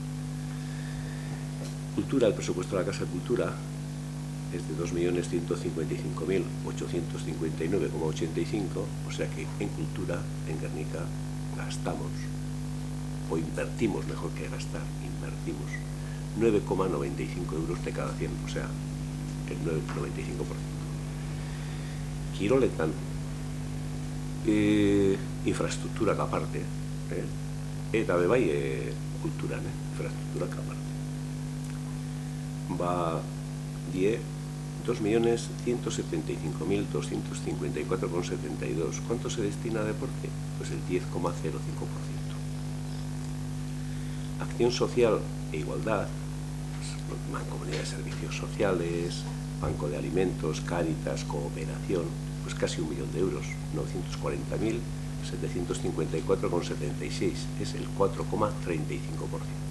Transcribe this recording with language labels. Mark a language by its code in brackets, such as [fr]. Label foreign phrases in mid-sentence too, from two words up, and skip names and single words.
[es] Cultura, el presupuesto de la Casa de Cultura es de 2.155.859,85, o sea que en cultura, en Guernica, gastamos, o invertimos, mejor que gastar, invertimos 9,95 euros de cada 100, o sea, el 95%. [eu] Kiroletan, [es] infraestructura aparte, [eu] eta bebai kulturan, [es] infraestructura aparte. Va 2.175.254,72. ¿Cuánto se destina a deporte? Pues el 10,05%. Acción social e igualdad, pues, Mancomunidad de Servicios Sociales, Banco de Alimentos, Cáritas, Cooperación, pues casi 1 millón de euros, 940.754,76, es el 4,35%.